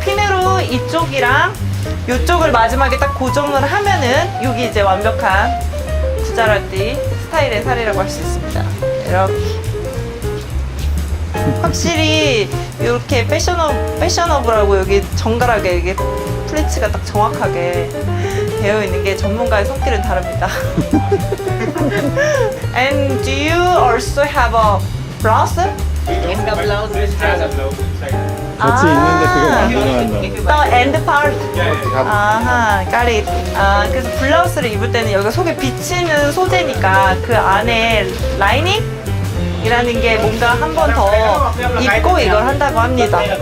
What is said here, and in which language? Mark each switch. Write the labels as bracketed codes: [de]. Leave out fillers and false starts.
[ko] 핀으로 이쪽이랑 이쪽을 마지막에 딱 고정을 하면은 여기 이제 완벽한 구자라티 스타일의 살이라고 할 수 있습니다. 이렇게 확실히 이렇게 패셔너블하고 여기 정갈하게 이게 플리츠가 딱 정확하게 되어 있는 게 전문가의 손길은 다릅니다. [en] And do you also have a blouse? In the blouse, this has a [ko] 같이 있는데 그거 만들어 한다. [en] 엔드 파트. 아하, got it. [ko] 그래서 블라우스를 입을 때는 여기가 속에 비치는 소재니까 그 안에 라이닝이라는 게 뭔가 한 번 더 입고 이걸 한다고 합니다.